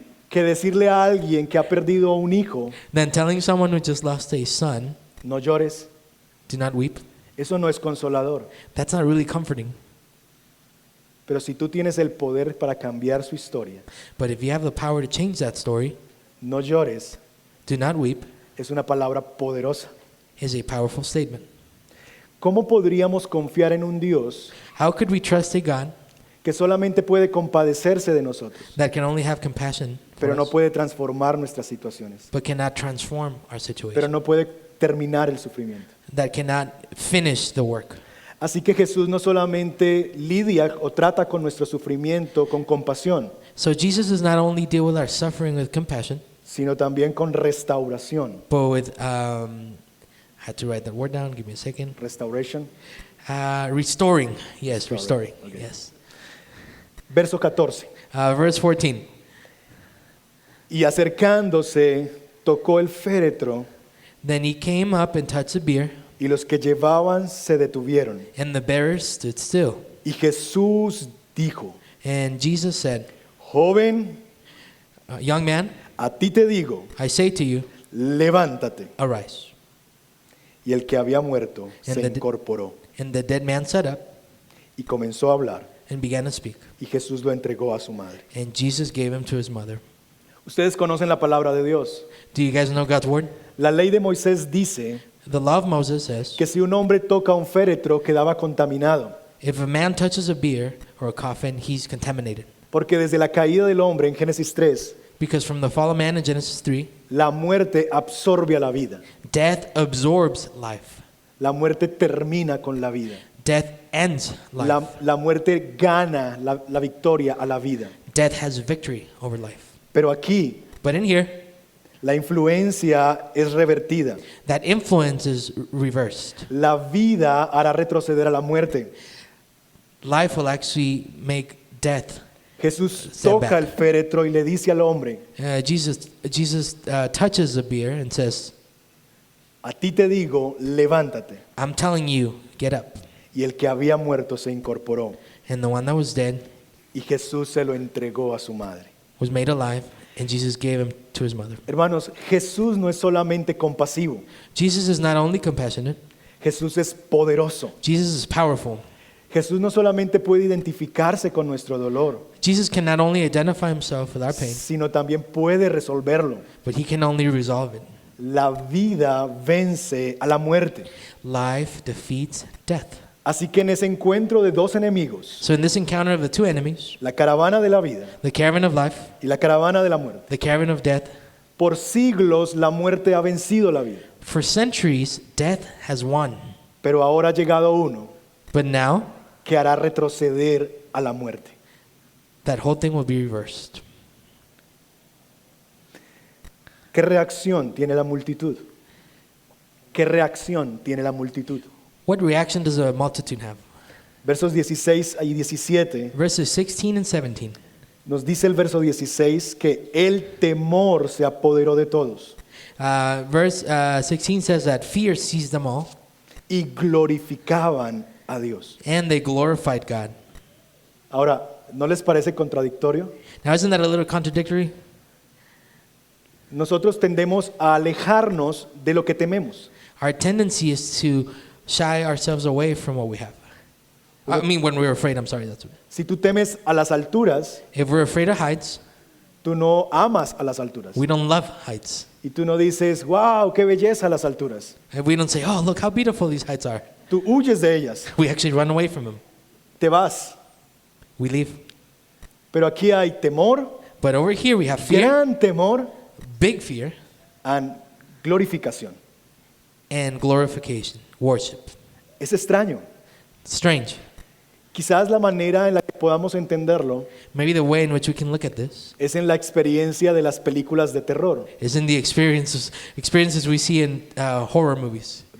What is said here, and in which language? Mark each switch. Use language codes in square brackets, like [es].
[es] que decirle a alguien que ha perdido un hijo, [en] than telling someone who just lost a son, [es] no llores? [en] do not weep? [es] Eso no es consolador. [en] That's not really comforting. [es] Pero si tú tienes el poder para cambiar su historia, [en] But if you have the power to change that story, [es] no llores, [en] do not weep [es] es una palabra poderosa. [en] is a powerful statement. [es] ¿Cómo podríamos confiar en un Dios [en] How could we trust a God [es] que solamente puede compadecerse de nosotros, [en] that can only have compassion [es] pero no [en] us, [es] puede transformar nuestras situaciones, [en] but cannot transform our [es] pero [en] situation. [es] no puede terminar el sufrimiento. [en] That cannot finish the work. [es] Así que Jesús no solamente lidia o trata con nuestro sufrimiento con compasión, [en] So Jesus does not only deal with our suffering with compassion, [es] sino también con restauración. [en] but with I had to write that word down. Give me a second. Restoration. Restoring. Yes, restoring. Restoring, okay. Yes. [es] Verso 14. [en] Verse 14. [es] Y acercándose, tocó el féretro, [en] Then he came up and touched the bier, [es] y los que llevaban se detuvieron. [en] and the bearers stood still. [es] Y Jesús dijo, [en] And Jesus said, [es] joven, [en] young man, [es] a ti te digo, [en] I say to you, [es] levántate. [en] arise. [es] Y el que había muerto se [en] And the- [es] incorporó [en] And the dead man sat up [es] y comenzó a hablar. [en] and began to speak. [es] Y Jesús lo entregó a su madre. [en] And Jesus gave him to his mother. [es] Ustedes conocen la palabra de Dios. [en] Do you guys know God's word? [es] La ley de Moisés dice [en] The law of Moses says, [es] que si un hombre toca un féretro quedaba contaminado, [en] if a man touches a bier or a coffin, he's contaminated. [es] porque desde la caída del hombre en Génesis 3, [en] Because from the fall of man in Genesis 3, [es] la muerte absorbe a la vida. [en] death absorbs life. [es] La muerte termina con la vida. [en] Death ends life. [es] La muerte gana la victoria a la vida. [en] Death has victory over life. [es] Pero aquí [en] But in here, [es] la influencia es revertida. [en] that influence is reversed. [es] La vida hará retroceder a la muerte. [en] Life will actually make death. [es] Jesús [en] Step [es] toca [en] back. [es] el féretro y le dice al hombre, [en] Jesus touches the bier and says, [es] a ti te digo, levántate. [en] I'm telling you, get up. [es] Y el que había muerto se incorporó [en] And the one that was dead [es] y Jesús se lo entregó a su madre. [en] was made alive, and Jesus gave him to his mother. [es] Hermanos, Jesús no es solamente compasivo, [en] Jesus is not only compassionate, [es] Jesús es poderoso. [en] Jesus is powerful. [es] Jesús no solamente puede identificarse con nuestro dolor, [en] Jesus can not only identify himself with our pain, [es] sino también puede resolverlo. [en] but he can only resolve it. [es] La vida vence a la muerte. [en] Life defeats death. [es] Así que en ese encuentro de dos enemigos, [en] So in this encounter of the two enemies, [es] la caravana de la vida [en] the caravan of life, [es] y la caravana de la muerte, [en] the caravan of death, [es] por siglos la muerte ha vencido la vida. [en] for centuries, death has won. [es] Pero ahora ha llegado uno [en] But now, [es] que hará retroceder a la muerte. [en] that whole thing will be reversed. [es] ¿Qué reacción tiene la multitud? ¿Qué reacción tiene la multitud? [en] What reaction does a multitude have? [es] Versos 16 y 17 [en] Verses 16 and 17. [es] nos dice el verso 16 que el temor se apoderó de todos [en] Verse 16 says that fear seized them all, [es] y glorificaban a Dios. [en] and they glorified God. [es] Ahora, ¿no les parece contradictorio? [en] Now, isn't that a little contradictory? [es] Nosotros tendemos a alejarnos de lo que tememos. [en] Our tendency is to shy ourselves away from what we have. I mean, when we're afraid, I'm sorry, that's what. [es] Si tú temes a las alturas, [en] If we're afraid of heights, [es] tú no amas a las alturas. [en] we don't love heights. [es] Y tú no dices, wow, qué belleza las alturas. [en] And we don't say, oh, look how beautiful these heights are. [es] Tú huyes de ellas, [en] We actually run away from them. [es] te vas. [en] We leave. [es] Pero aquí hay temor, [en] But over here, we have fear, [es] gran temor, [en] big fear, [es] y glorificación. [en] and glorification, worship. [es] Es extraño. [en] Strange. [es] Quizás la manera en la que podamos entenderlo [en] Maybe the way in which we can look at this [es] es en la experiencia de las películas de terror. [en] is in the experiences we see in horror movies.